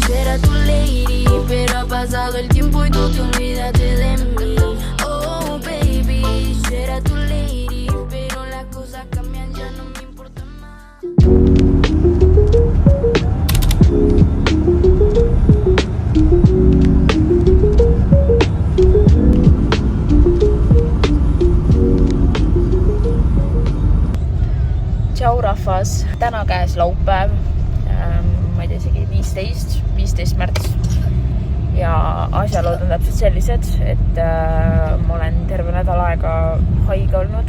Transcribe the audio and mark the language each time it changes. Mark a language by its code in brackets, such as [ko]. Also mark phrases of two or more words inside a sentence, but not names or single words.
[es] era tu lady, pero ha pasado el tiempo y tú te olvidaste de mí. [en] Oh baby, [es] yo era tu lady, pero las cosas cambian, ya no me importa más. [et] Tšau rahvas, täna käes laupäev, ma ei tea isegi 15 märts ja asjalood on täpselt sellised, et ma olen terve nädal aega haige olnud.